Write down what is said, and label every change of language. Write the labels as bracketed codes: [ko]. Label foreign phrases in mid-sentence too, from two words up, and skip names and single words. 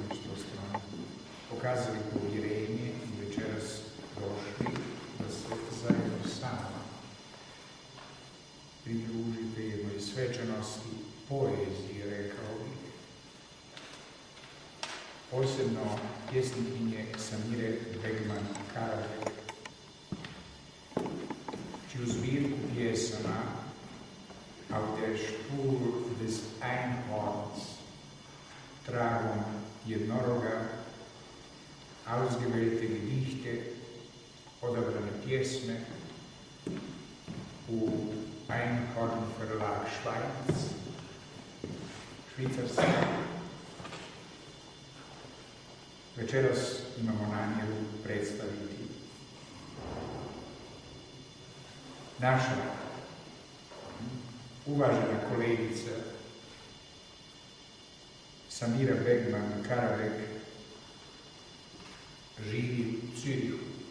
[hr] što ste nam pokazali povjerenje i večeras došli da se zajedno s nama pridružite jednoj svečanosti poezije, rekao bih. Posebno pjesnikinje Samire Begman Karabek, čiju zbirku pjesama Auf der Spur des Einhorns, tragom jednoroga, [de] ausgewählte Gedichte, [hr] odabrane pjesme u Einhorn Verlag Schweiz, Švicarska. Večeras imamo namjeru predstaviti naša uvažena kolegica Samira Begman Karabek, živi u Zürichu.